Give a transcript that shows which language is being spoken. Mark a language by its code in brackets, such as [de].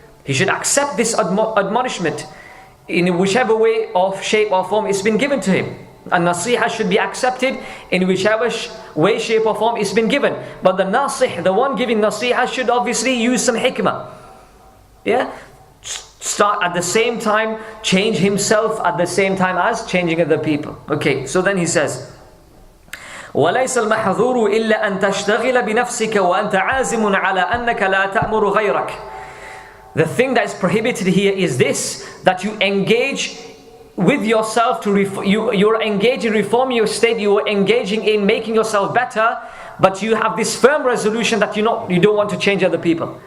[en] He should accept this admonishment in whichever way, or shape or form it's been given to him. And nasiha should be accepted in whichever way, shape or form it's been given. But the nasih, the one giving nasiha, should obviously use some hikmah. Yeah? Start at the same time, change himself at the same time as changing other people. Okay, so then he says, [ar] وَلَيْسَ الْمَحْظُورُ إِلَّا أَن تَشْتَغِلَ بِنَفْسِكَ وَأَنْتَ عَازِمٌ عَلَىٰ أَنَّكَ لَا تَأْمُرُ غَيْرَكَ. [en] The thing that is prohibited here is this, that you engage with yourself to you're engaged in reforming your state, you are engaging in making yourself better, but you have this firm resolution that you don't want to change other people.